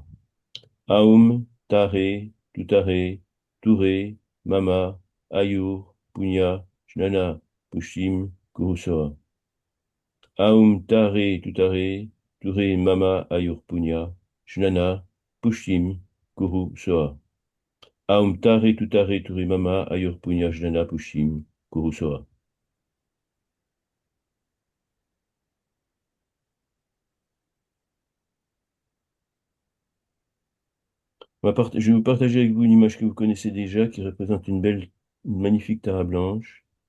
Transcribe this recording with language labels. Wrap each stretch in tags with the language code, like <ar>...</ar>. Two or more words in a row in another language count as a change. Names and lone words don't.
<sa>ओं, तारे, तुत्तारे, तुरे, मम, आयुर्, पुण्य, ज्ञान, पुष्टिं, कुरुस्वाहा. ओं, तारे, तुत्तारे, तुरे, मम, आयुर्, पुण्य, ज्ञान, पुष्टिं, कुरुस्वाहा. ओं, तारे, तुत्तारे, तुरे, मम, आयुर्, पुण्य, ज्ञान, पुष्टिं, कुरुस्वाहा.</sa> <fr>Je vais vous partager avec vous une image que vous connaissez déjà qui représente une magnifique tara blanche.</fr>